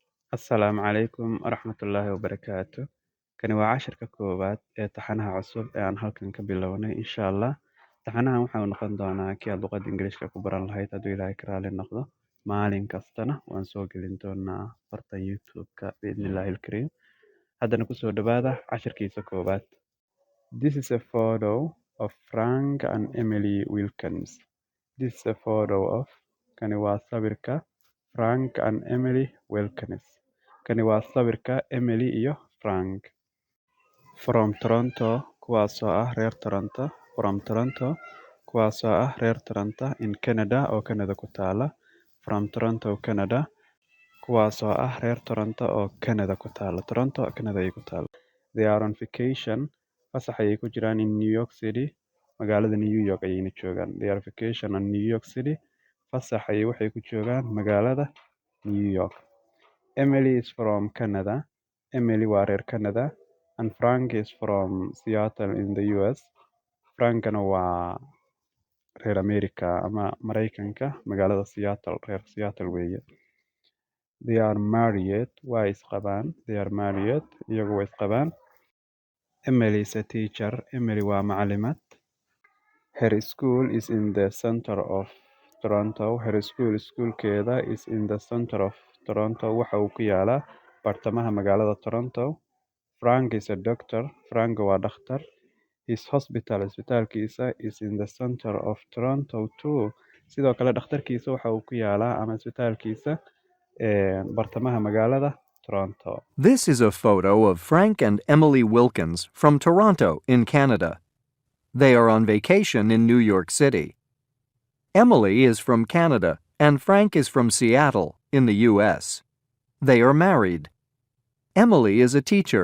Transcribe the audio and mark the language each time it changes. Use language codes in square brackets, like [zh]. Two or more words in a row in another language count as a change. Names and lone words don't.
[ar] Asalaamu calaykum waraxmatullaahi wabarakaatu. [so] Kani waa casharka koowaad ee taxanaha cusub ee aan halkan ka bilownay [ar] insha Allah. [so] Taxanahan waxa uu noqon doonaa kii aad luqadda Ingiriiska ku baran lahayd hadduu Ilaahay ka raali noqdo. Maalin kastana waan soo gelin doonaa barta YouTube-ka [ar] biidnillaahi ilkariim. [so] Haddana kusoo dhawaada casharkiisa koowaad. [en] This is a photo of Frank and Emily Wilkins. This is a photo of [so] kani waa sawirka [en] Frank and Emily Wilkins. [so] Kani waa sawirka Emily iyo Frank. From Toronto, kuwaasoo ah reer Toronto. From Toronto, kuwaasoo ah reer Toronto in Canada oo Canada ku taala. From Toronto, Canada, kuwaasoo ah reer Toronto oo Canada ku taala. Toronto, Canada ay ku taala. [en] They are on vacation. [so] Fasax ayay ku jiraan in New York City. Magaalada New York ayayna joogaan. [en] They are on vacation in New York City. [so] Fasax ayay waxay ku joogaan magaalada New York. [en] Emily is from Canada. [so] Emily waa reer Canada. [en] And Frank is from Seattle in the US. [so] Frankana waa reer America ama Maraykanka, magaalada Seattle, reer Seattle weeye. [en] They are married. [so] Waa isqabaan. [en] They are married. [so] Iyagu waa isqabaan. [en] Emily is a teacher. [so] Emily waa macalimad. [en] Her school is in the center of Toronto. Her school, iskuulkeeda is in the center of Toronto. [so] Waxa uu ku yaalaa bartamaha magaalada Toronto. [en] Frank is a doctor. [so] Frank waa dhakhtar. [en] His hospital, isbitaalkiisa is in the center of Toronto too. [so] Sidoo kale dhakhtarkiisa waxa uu ku yaalaa ama isbitaalkiisa bartamaha magaalada Toronto. [en] This is a photo of Frank and Emily Wilkins from Toronto in Canada. They are on vacation in New York City. Emily is from Canada and Frank is from Seattle in the US. They are married. Emily is a teacher.